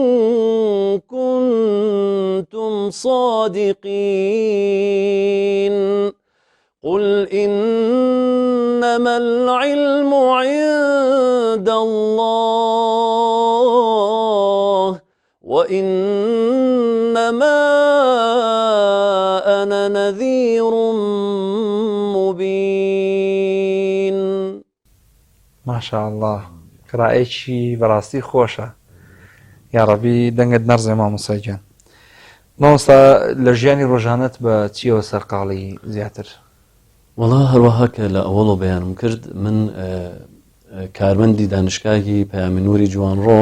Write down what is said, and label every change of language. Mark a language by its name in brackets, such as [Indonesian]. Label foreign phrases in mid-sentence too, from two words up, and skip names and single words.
[Arabic] كنتم صادقين قل إنما العلم عند الله وإنما أنا نذير مبين ما شاء الله [Central Kurdish] قراءەیەکی بەڕاستی خۆشە یا ڕەبی دەنگت نەڕزێ مامۆستا گیان مامۆستا لە ژیانی ڕۆژانەت بە چیەوە سەرقاڵی زیاتر وەڵا هەروەها کە لە ئەوەڵۆ بەیانم کرد من کارمەندی دانشگاهی پەیامی نووری جوان ڕۆم